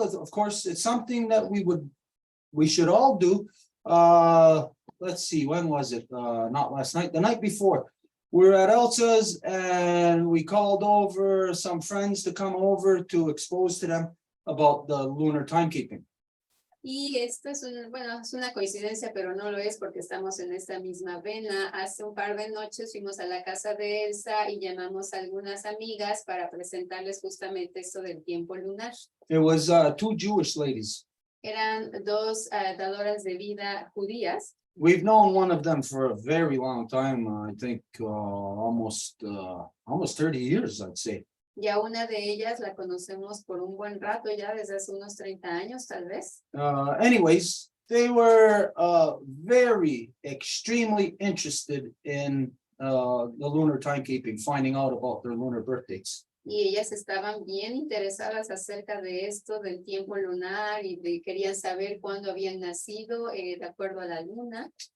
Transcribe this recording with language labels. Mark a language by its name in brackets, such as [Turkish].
[English] Of course, it's something that we should all do. Let's see, when was it? Not last night, the night before. We were at Elsa's and we called over some friends to come over to expose to them about the lunar timekeeping. [Spanish] Y esto es bueno, es una coincidencia, pero no lo es porque estamos en esta misma vena. Hace un par de noches fuimos a la casa de Elsa y llamamos a algunas amigas para presentarles justamente esto del tiempo lunar. [English] It was two Jewish ladies. [Spanish] Eran dos dadoras de vida judías. [English] We've known one of them for a very long time. I think almost 30 years, I'd say. [Spanish] Y a una de ellas la conocemos por un buen rato ya, desde hace unos 30 años, tal vez. [English] Anyways, they were very extremely interested in the lunar timekeeping, finding out about their lunar birth dates. [Spanish] Y ellas estaban bien interesadas acerca de esto, del tiempo lunar, y querían saber cuándo habían nacido, de acuerdo a la luna.